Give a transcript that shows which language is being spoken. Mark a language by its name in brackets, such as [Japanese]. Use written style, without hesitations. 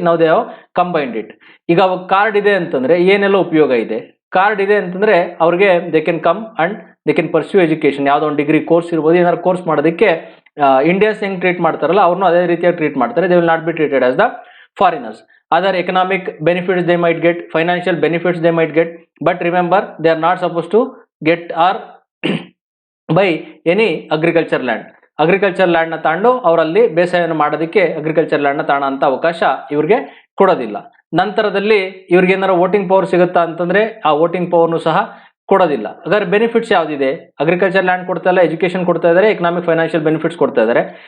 [Kannada] ನಾವು [English] They have combined it. [Kannada] ಈಗ card ಇದೆ ಅಂತಂದ್ರೆ ಏನೆಲ್ಲ ಉಪಯೋಗ ಇದೆ? ಕಾರ್ಡ್ ಇದೆ ಅಂತಂದ್ರೆ ಅವ್ರಿಗೆ [English] they can come and they can pursue education, [Kannada] ಯಾವುದೋ ಒಂದು ಡಿಗ್ರಿ ಕೋರ್ಸ್ ಇರ್ಬೋದು, ಏನಾದ್ರು ಕೋರ್ಸ್ ಮಾಡೋದಕ್ಕೆ ಇಂಡಿಯನ್ಸ್ ಹೆಂಗ್ ಟ್ರೀಟ್ ಮಾಡ್ತಾರಲ್ಲ ಅವ್ರನ್ನೂ ಅದೇ ರೀತಿಯಾಗಿ ಟ್ರೀಟ್ ಮಾಡ್ತಾರೆ. [English] They will not be treated as the foreigners. Other economic benefits they might get, financial benefits they might get, but remember they are not supposed to get or by any agriculture land. [Kannada] Agriculture land ನ ತಾಂಡು ಅವರಲ್ಲಿ ಬೇಸಾಯವನ್ನು ಮಾಡೋದಕ್ಕೆ agriculture land ನ ತಾಣ ಅಂತ ಅವಕಾಶ ಇವ್ರಿಗೆ ಕೊಡೋದಿಲ್ಲ. ನಂತರದಲ್ಲಿ ಇವ್ರಿಗೆ ಏನಾರ ವೋಟಿಂಗ್ ಪವರ್ ಸಿಗುತ್ತಾ ಅಂತಂದ್ರೆ ಆ ವೋಟಿಂಗ್ ಪವರ್ನು ಸಹ ಕೊಡೋದಿಲ್ಲ. ಹಾಗಾದ್ರೆ ಬೆನಿಫಿಟ್ಸ್ ಯಾವ್ದಿದೆ? ಅಗ್ರಿಕಲ್ಚರ್ ಲ್ಯಾಂಡ್ ಕೊಡ್ತಾ ಇಲ್ಲ, ಎಜುಕೇಶನ್ ಕೊಡ್ತಾ ಇದ್ದಾರೆ, ಎಕನಾಮಿಕ್ ಫೈನಾನ್ಷಿಯಲ್ ಬೆನಿಫಿಟ್ಸ್ ಕೊಡ್ತಾ ಇದ್ದಾರೆ.